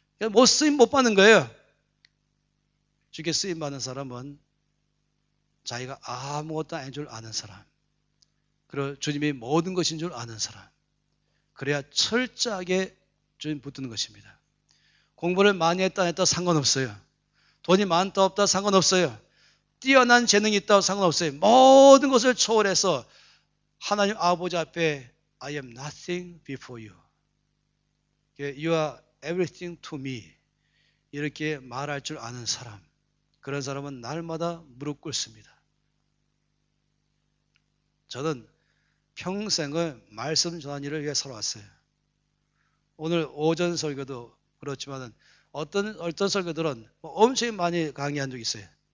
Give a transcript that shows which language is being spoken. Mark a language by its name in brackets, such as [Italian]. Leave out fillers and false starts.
[Korean] 못 쓰임 못 받는 거예요. 주께 쓰임 받는 사람은 자기가 아무것도 아닌 줄 아는 사람, 그리고 주님이 모든 것인 줄 아는 사람, 그래야 철저하게 주님 붙드는 것입니다. 공부를 많이 했다 안 했다 상관없어요. 돈이 많다 없다 상관없어요. 뛰어난 재능이 있다 상관없어요. 모든 것을 초월해서 하나님 아버지 앞에 [English] I am nothing before you. You are everything to me. [Korean] 이렇게 말할 줄 아는 사람, 그런 사람은 날마다 무릎 꿇습니다. 저는 평생을 말씀 전하는 일을 위해 살아왔어요. 오늘 오전 설교도 그렇지만 어떤 설교들은 엄청 많이 강의한 적이 있어요.